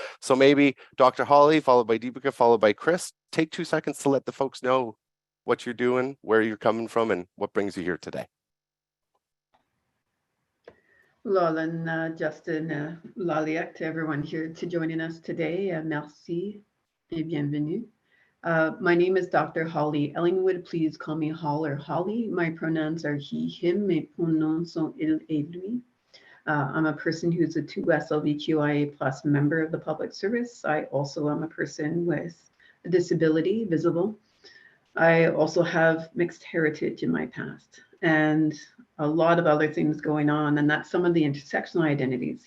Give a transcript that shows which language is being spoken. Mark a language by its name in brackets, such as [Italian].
[English] So maybe Dr. Holly, followed by Deepika, followed by Chris. Take 2 seconds to let the folks know what you're doing, where you're coming from, and what brings you here today. Laura, Justin, Laliak, to everyone here to joining us today. [French] Merci et bienvenue. [English] My name is Dr. Holly Ellingwood. Please call me Hall or Holly. My pronouns are he, him. [French] Mes pronoms sont il et lui. [English] I'm a person who's a 2 SLVQIA plus member of the public service. I also am a person with a disability, visible. I also have mixed heritage in my past and a lot of other things going on, and that's some of the intersectional identities.